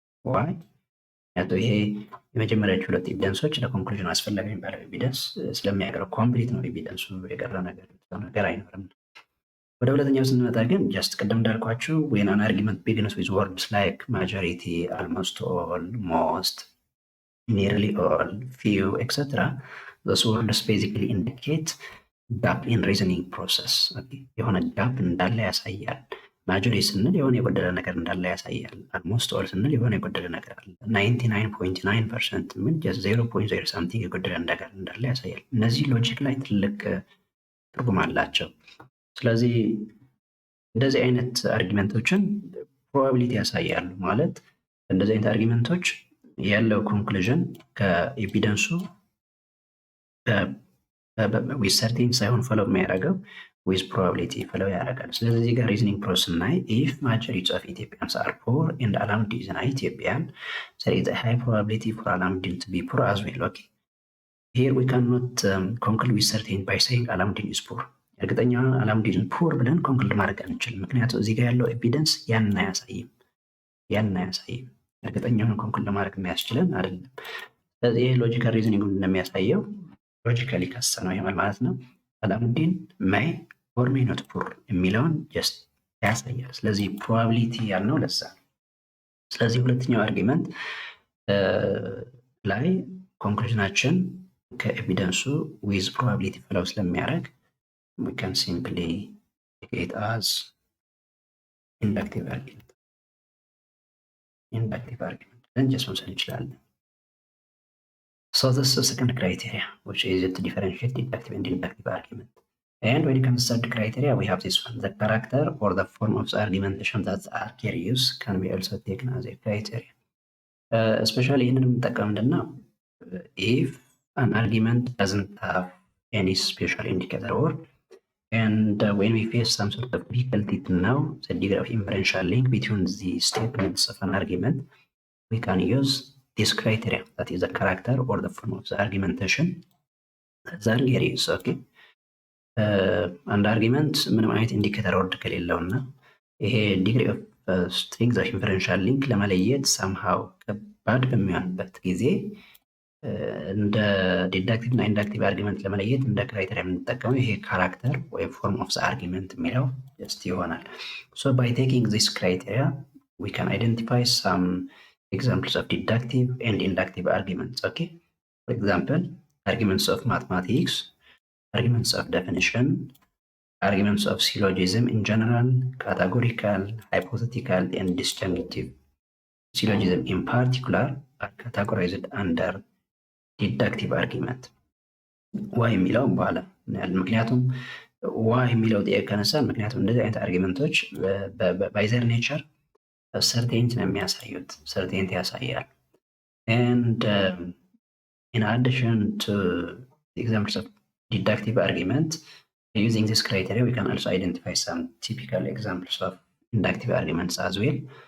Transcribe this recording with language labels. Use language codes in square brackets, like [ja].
[am] ዋይ? ምክንያቱም ይሄ የመጀመሪያዎቹ ሁለት ኤቪደንሶች ለኮንክሉዥን አስፈላጊ የሚባለው ኤቪደንስ ስለሚያቀርብ ኮምፕሊት ነው ኤቪደንሱ፣ የቀረ ነገር አይኖርም። ወደ ሁለተኛው ስንመጣ ግን ጀስት ቅድም እንዳልኳችሁ [en] when an argument begins with words like majority, almost all, most, nearly all, few, etc. those words basically indicate gap in reasoning process. [am] የሆነ ጋፕ እንዳለ ያሳያል። ማጆሪቲ ስንል የሆነ የጎደለ ነገር እንዳለ ያሳያል። አልሞስት ኦል ስንል የሆነ የጎደለ ነገር አለ። 99.9% ምን ጀስት 0.0 ሳምቲንግ የጎደለ ነገር እንዳለ ያሳያል። እነዚህ ሎጂክ ላይ ትልቅ ትርጉም አላቸው። ስለዚህ እንደዚህ አይነት አርጊመንቶችን ፕሮባቢሊቲ ያሳያሉ። ማለት እንደዚህ አይነት አርጊመንቶች ያለው ኮንክሉዥን ከኤቪደንሱ [en] ዊዝ ሰርቴን [am] ሳይሆን ፈለው የሚያደርገው ዊዝ ፕሮባቢሊቲ ፈለው ያደርጋል። ስለዚህ እዚህ ጋር ሪዝኒንግ ፕሮሰስ ስናይ [en] ኢፍ ማጆሪቲ ኦፍ ኢትዮጵያንስ አር ፑር ኤንድ አላሙዲን ኢዝ አን ኢትዮጵያን there is a high probability for Alamuddin to be poor as well. Here we cannot conclude with certainty by saying Alamuddin is poor. [am] እርግጠኛ አላሙዲን ፑር ብለን ኮንክሉድ ማድረግ አንችልም። ምክንያቱም እዚህ ጋር ያለው ኤቪደንስ ያንን አያሳይም። እርግጠኛውን ኮንክሉድ ለማድረግ የሚያስችለን አይደለም። ስለዚህ ይህ ሎጂካል ሪዝኒንግ እንደሚያሳየው ሎጂካሊ ከሰ ነው ይሆናል ማለት ነው። አላሙዲን [en] may or may not poor [am] የሚለውን ጀስት ያሳያል። ስለዚህ ፕሮባቢሊቲ ያልነው ለዛ። ስለዚህ ሁለተኛው አርጊመንት ላይ ኮንክሉዥናችን ከኤቪደንሱ ዊዝ ፕሮባቢሊቲ ፍለው ስለሚያደርግ [en] we can simply take it as inductive argument. Then just [am] መውሰድ እንችላለን። [en] So this is the second criteria, which is to differentiate deductive and inductive argument. And when it comes to third criteria, we have this one: the character or the form of the argumentation that the archer use can be also taken as a criteria. Especially [am] ይህንን የምንጠቀም ምንድን ነው? [en] if an argument doesn't have any special indicator or and when we face some sort of difficulty to know the degree of inferential link between the statements of an argument, we can use this criteria, that is the character or the form of the argumentation. Then here is okay. [am] አንድ አርጊመንት ምንም አይነት ኢንዲኬተር ወርድ ከሌለው እና ይሄ ዲግሪ ኦፍ ስትሪንግዝ ኦፍ ኢንፈረንሻል ሊንክ ለመለየት ሳምሃው ከባድ በሚሆንበት ጊዜ እንደ ዲዳክቲቭ እና ኢንዳክቲቭ አርጊመንት ለመለየት እንደ ክራይቴሪያ የምንጠቀመው ይሄ ካራክተር ወይም ፎርም ኦፍ ዘ አርጊመንት የሚለው ጀስት ይሆናል። [en] ሶ ባይ ቴኪንግ ዚስ ክራይቴሪያ ዊ ካን አይደንቲፋይ ሳም ኤግዛምፕልስ ኦፍ ዲዳክቲቭ ኤንድ ኢንዳክቲቭ አርጊመንትስ። ኦኬ ፎር ኤግዛምፕል arguments of mathematics, arguments of definition, arguments of syllogism in general, categorical, hypothetical, and disjunctive. Syllogism in particular are categorized under deductive argument. Why [am] የሚለው በኋላ ምክንያቱም [en] why [am] የሚለው ጥያቄ ከነሳን ምክንያቱም እንደዚህ አይነት አርጊመንቶች [en] by their nature certainty [am] ነው የሚያሳዩት፣ [en] certainty ያሳያል and in addition to the examples of deductive argument, using this criteria, we can also identify some typical examples of inductive arguments as well.